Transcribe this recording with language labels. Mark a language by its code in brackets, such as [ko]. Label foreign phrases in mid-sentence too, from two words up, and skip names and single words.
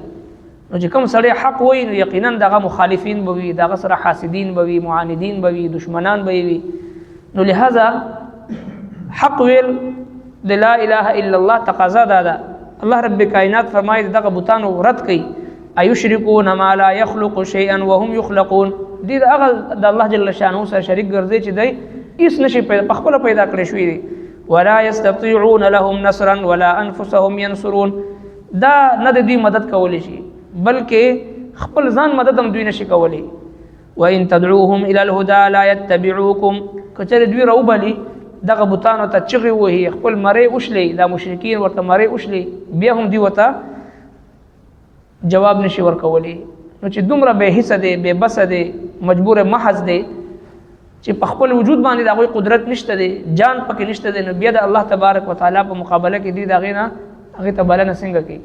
[ps] نو چې کوم سړی حق وایي نو یقینا دغه مخالفین به وي، دغه سره حاسدین به وي، معاندین به وي، دشمنان به وي. نو لہذا حق ویل د [ar] لا اله الا الله [ps] تقاضا ده. الله رب کائنات فرمایي دغه بوتانو رد کوي، [ar] ايشركون ما لا يخلق شيئا وهم يخلقون. [ps] دې هغه د الله [ar] جل شانه [ps] سره شریک ګرځي چې دی اس نشي په خپل پیدا کړی شوی دی. [ar] ولا يستطيعون لهم نصرا ولا انفسهم ينصرون. [ps] دا نه د دوی مدد کولی شي، بلکې خپل ځان مدد هم دوی نشي کولی. [ar] وان تدعوهم الى الهدى لا يتبعوكم. [ps] کچره دوی راوبلی دغه بوتانو ته چغي وهي، خپل مری وشلي، دا مشرکین ورته مری وشلي، بیا هم دی وته جواب نشي ورکولی. نو چې دومره به حصہ دی، به بس دی، مجبور محض دی چې په خپل وجود باندې د هغوی قدرت نشته دی، جان پکې نشته دی، نو بیا د الله [ar] تبارک وتعالی [ps] په مقابله کې دی د هغې نه هغې ته بلنه څنګه کوي؟